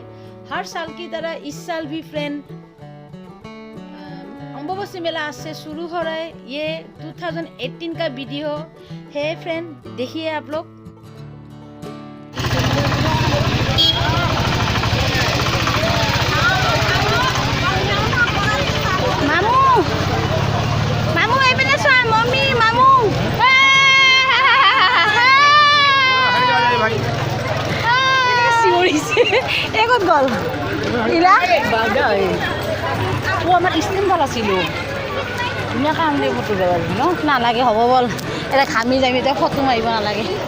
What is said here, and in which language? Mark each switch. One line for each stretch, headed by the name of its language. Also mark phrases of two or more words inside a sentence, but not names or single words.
Hindi: हर साल की तरह इस साल भी फ्रेंड अम्बुबासी मेला आज से शुरू हो रहा है। ये 2018 का वीडियो है फ्रेंड, देखिए आप लोग।
Assamese: मामू मामू এই পিনে চোৱা, মম্মি মামু চিঞৰিছে, এই ক'ত গ'ল ইলা? আমার স্ক্রিন ভাল আছিল, ধুনীয়াকৈ আমি ফটো যাব ন, নালাগে হ'ব বল, এতিয়া ঘামি যাম, এতিয়া ফটো মাৰিব নালাগে।